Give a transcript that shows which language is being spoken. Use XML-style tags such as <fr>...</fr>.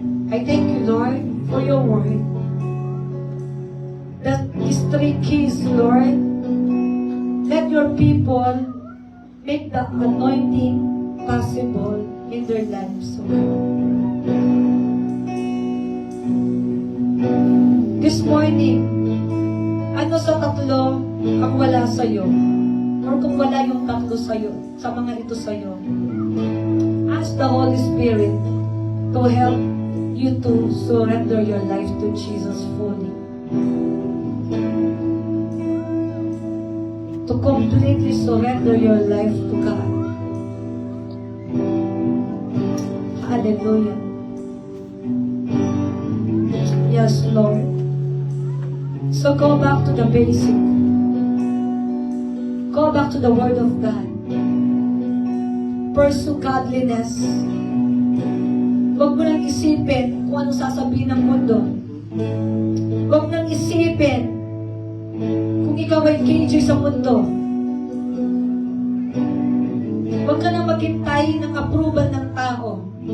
<en>I thank you, Lord, for your word. That these three keys, Lord, let your people make the anointing possible in their lives. This morning,</en> <tl>ano sa tatlo ang wala sa'yo?</tl> <en>Or</en> <tl>kung wala yung tatlo sa'yo, sa mga ito sa'yo,</tl> <en>ask the Holy Spirit to help you to surrender your life to Jesus fully. To completely surrender your life to God. Hallelujah. Yes, Lord. So go back to the basic. Go back to the Word of God. Pursue godliness.</en> <tl>Huwag mo nang isipin kung ano sasabihin ng mundo. Huwag nang isipin kung ikaw ay KJ sa mundo. Huwag ka nang maghintay ng approval ng tao.</tl>